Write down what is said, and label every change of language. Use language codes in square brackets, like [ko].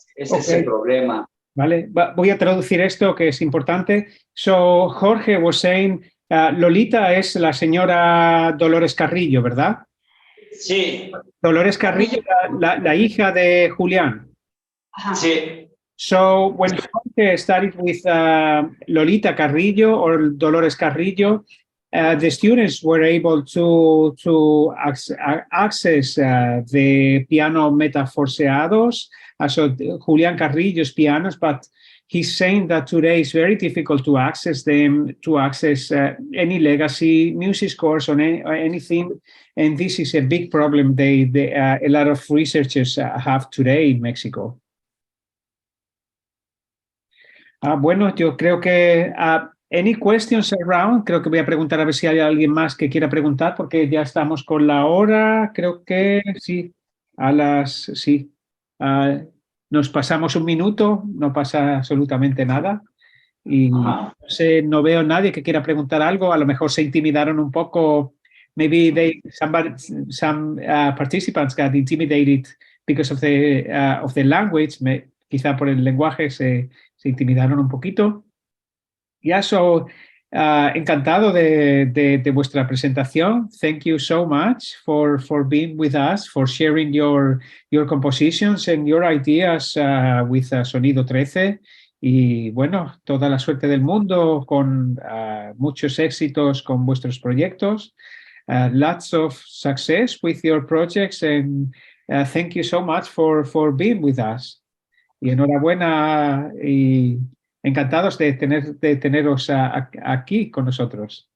[es] Ese es el problema. Vale, voy a traducir esto que es importante. [en] So, Jorge was saying, [es] Lolita es la señora Dolores Carrillo, ¿verdad? Sí. Dolores Carrillo, la hija de Julián. Sí. [en] So, when Jorge started with Lolita Carrillo or Dolores Carrillo, the students were able to access the piano metaforceados, so Julián Carrillo's pianos, but he's saying that today it's very difficult to access them, to access any legacy music scores or anything, and this is a big problem a lot of researchers have today in Mexico. [es] Bueno, yo creo que [en] any questions around, [es] creo que voy a preguntar a ver si hay alguien más que quiera preguntar, porque ya estamos con la hora, creo que sí, sí. Nos pasamos un minuto, no pasa absolutamente nada. Y no veo a nadie que quiera preguntar algo, a lo mejor se intimidaron un poco. [en] Maybe some participants got intimidated because of the language, [es] quizá por el lenguaje se intimidaron un poquito. Ya, encantado de vuestra presentación. [en] Thank you so much for being with us, for sharing your compositions and your ideas with Sonido 13. [es] Y bueno, toda la suerte del mundo, con muchos éxitos con vuestros proyectos. [en] Lots of success with your projects, and thank you so much for being with us. [es] Y enhorabuena y encantados de teneros aquí con nosotros.